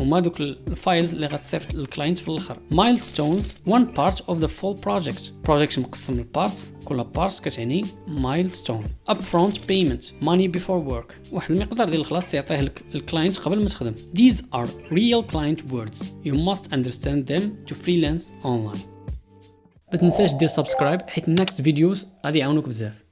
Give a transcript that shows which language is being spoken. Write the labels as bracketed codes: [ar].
[ar] هما دوك الفايلز اللي غتصيفط للكلاينت في الاخر. [en] Milestones, one part of the full project. [ar] project مقسم للبارتس، كل بارت كتعني milestone. [en] Upfront payment, money before work. [ar] واحد المقدار ديال الخلاص تعطيه لك الكلاينت قبل ما تخدم. [en] These are real client words. You must understand them to freelance online. [ar] ما تنساش دير سبسكرايب حيت [en] next videos [ar] غادي يعاونوك بزاف.